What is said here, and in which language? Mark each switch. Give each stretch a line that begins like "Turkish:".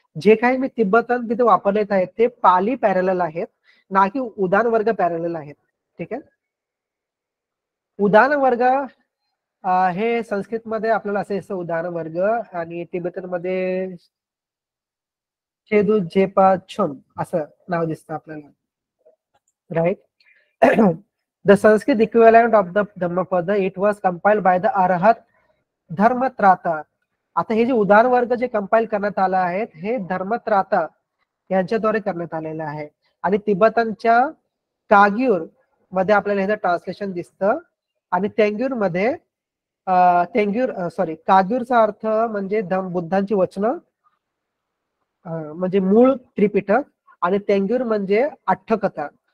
Marathi: जे काही मी तिब्बतन तिथे वापरलेत आहेत ते पाली पॅरलल आहेत, ना की उदान वर्ग पॅरलल आहेत, ठीक आहे. उदान वर्ग हे संस्कृत मध्ये आपल्याला असे असं उदान वर्ग आणि तिब्बतन मध्ये छेदू झेपा छुन असं नाव दिसतं आपल्याला, right.
English: The Sanskrit equivalent of the Dhammapada, it was compiled by the Arhat Dharmatrata.
Marathi: आता हे जे उदान वर्ग जे कंपाईल करण्यात आलं आहे हे धर्मत्राता यांच्याद्वारे करण्यात आलेलं आहे. आणि तिब्बतनच्या काग्यूर मध्ये आपल्याला ह्याचं ट्रान्सलेशन दिसतं आणि तेंग्यूर मध्ये काग्यूरचा अर्थ म्हणजे बुद्धांची वचनं, म्हणजे मूळ त्रिपिटक, आणि तेंग्यूर म्हणजे अठ्ठकथा.